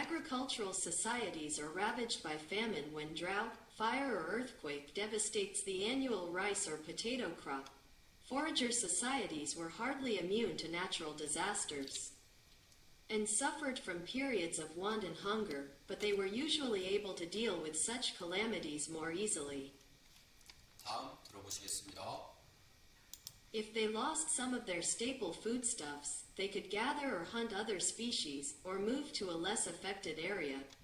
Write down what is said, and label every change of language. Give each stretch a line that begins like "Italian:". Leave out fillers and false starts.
English: Agricultural societies are ravaged by famine when drought, fire, or earthquake devastates the annual rice or potato crop. Forager societies were hardly immune to natural disasters and suffered from periods of want and hunger, but they were usually able to deal with such calamities more easily.
Korean: 다음 들어보시겠습니다.
English: If they lost some of their staple foodstuffs, they could gather or hunt other species or move to a less affected area.